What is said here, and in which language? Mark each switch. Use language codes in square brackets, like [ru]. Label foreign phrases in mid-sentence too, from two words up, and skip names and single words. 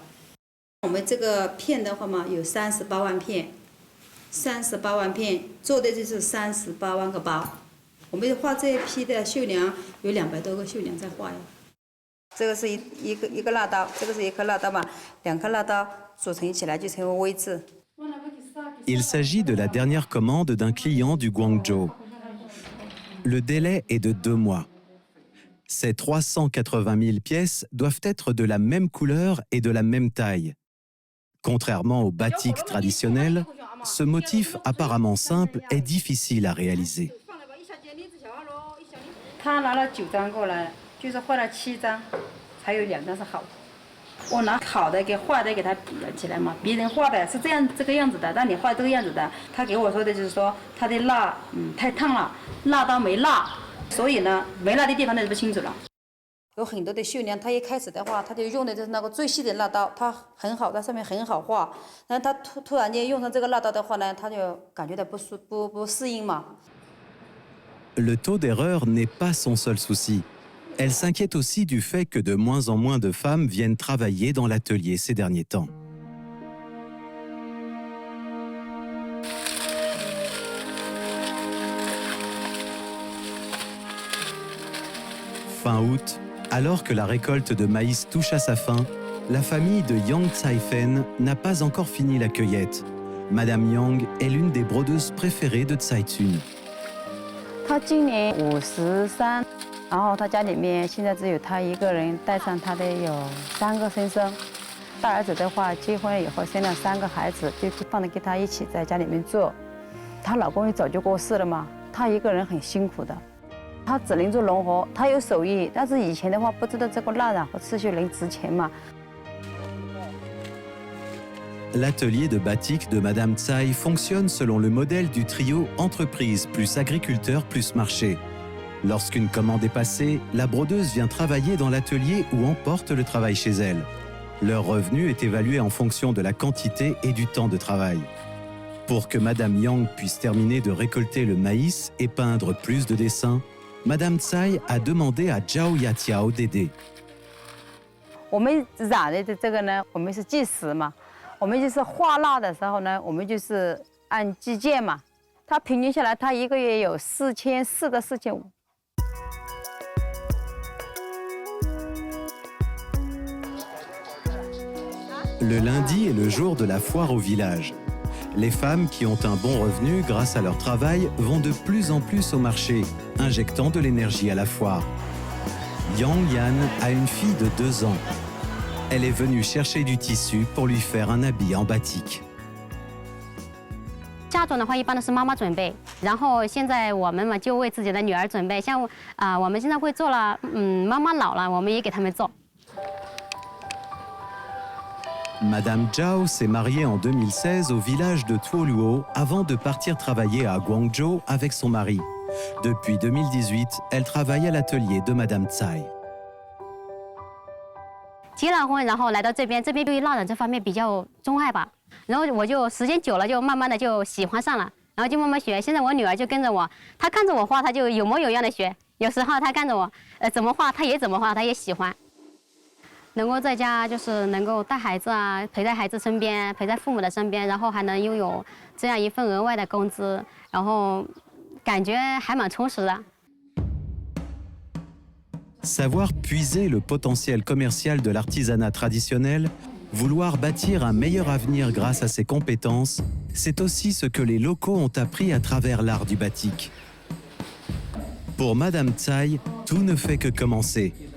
[zh] 我们这个片的话嘛，有38万片，38万片做的就是38万个包。我们画这一批的绣娘有200多个绣娘在画呀。这个是一个蜡刀，这个是一颗蜡刀嘛，2颗蜡刀组成起来就成为 V 字。 [fr] Il s'agit de la dernière commande d'un client du Guangzhou. Le délai est de 2 mois. Ces 380 000 pièces doivent être de la même couleur et de la même taille. Contrairement au batik traditionnel, ce motif apparemment simple est difficile à réaliser. [zh] 他拿了9张过来，就是画了7张，还有2张是好的。我拿好的给坏的给他比了起来嘛，别人画的是这个样子的，但你画这个样子的，他给我说的就是说他的蜡太烫了，蜡刀没蜡，所以呢没蜡的地方那就不清楚了。有很多的绣娘，她一开始的话，她就用的就是那个最细的蜡刀，它很好，它上面很好画。然后她突然间用上这个蜡刀的话呢，她就感觉到不适应嘛。 [fr] Le taux d'erreur n'est pas son seul souci. Elle s'inquiète aussi du fait que de moins en moins de femmes viennent travailler dans l'atelier ces derniers temps. Fin août, alors que la récolte de maïs touche à sa fin, la famille de Yang Tsai-fen n'a pas encore fini la cueillette. Madame Yang est l'une des brodeuses préférées de Tsai-Tsun. [zh] 他今年53，然后他家里面现在只有他一个人，带上他的有3个孙孙。大儿子的话，结婚了以后生了3个孩子，就放着跟他一起在家里面做。她老公也早就过世了嘛，她一个人很辛苦的，她只能做农活。她有手艺，但是以前的话不知道这个蜡染和刺绣能值钱嘛。 [fr] L'atelier de batik de Madame Tsai fonctionne selon le modèle du trio entreprise plus agriculteur plus marché. Lorsqu'une commande est passée, la brodeuse vient travailler dans l'atelier ou emporte le travail chez elle. Leur revenu est évalué en fonction de la quantité et du temps de travail. Pour que Madame Yang puisse terminer de récolter le maïs et peindre plus de dessins, Madame Tsai a demandé à Zhao Yatiao d'aider. [zh] 我们染的这个呢，我们是计时嘛。我们就是画蜡的时候呢，我们就是按计件嘛。它平均下来，它1个月有4400到4500。 [fr] Le lundi est le jour de la foire au village. Les femmes qui ont un bon revenu grâce à leur travail vont de plus en plus au marché, injectant de l'énergie à la foire. Yang Yan a une fille de 2 ans. Elle est venue chercher du tissu pour lui faire un habit en batik. [zh] 嫁妆的话，一般都是妈妈准备，然后现在我们嘛就为自己的女儿准备。像我们现在会做了，妈妈老了，我们也给他们做。 [fr] Madame Zhao s'est mariée en 2016 au village de Tuoluo avant de partir travailler à Guangzhou avec son mari. Depuis 2018, elle travaille à l'atelier de Madame Tsai. [zh] 结了婚，然后来到这边对于蜡染这方面比较钟爱吧。然后我就时间久了，就慢慢的就喜欢上了，然后就慢慢学。现在我女儿就跟着我，她看着我画，她就有模有样的学。有时候她看着我，怎么画她也怎么画，她也喜欢。能够在家就是能够带孩子啊，陪在孩子身边，陪在父母的身边，然后还能拥有这样一份额外的工资，然后感觉还蛮充实的。 [fr] Savoir puiser le potentiel commercial de l'artisanat traditionnel, vouloir bâtir un meilleur avenir grâce à ses compétences, c'est aussi ce que les locaux ont appris à travers l'art du batik. Pour Madame Tsai, tout ne fait que commencer.